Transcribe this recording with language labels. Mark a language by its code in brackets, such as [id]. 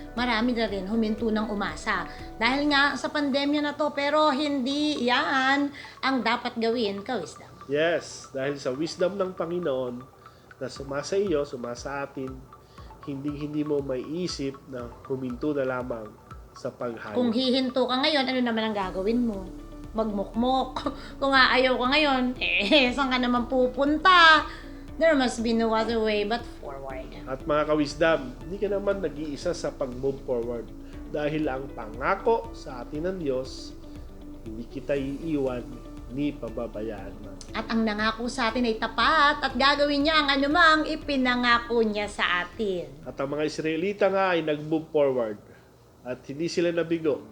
[tl] Marami na rin huminto ng umasa. Dahil nga sa pandemya na to, pero hindi yan ang dapat gawin, ka-wisdom. Yes, dahil sa wisdom ng Panginoon na sumasa iyo, sumasa atin, hindi mo maiisip na huminto na lamang sa paghahanap. Kung hihinto ka ngayon, ano naman ang gagawin mo? Magmukmok. Kung aayaw ka ngayon, saan ka naman pupunta? [en] There must be no other way but forward. [tl] At mga ka-wisdom, hindi ka naman nag-iisa sa pag-move forward. Dahil ang pangako sa atin ng Diyos, hindi kita iiwan ni pababayaan man. At ang nangako sa atin ay tapat at gagawin niya ang anumang ipinangako niya sa atin. At ang mga Israelita nga ay nag-move forward at hindi sila nabigo.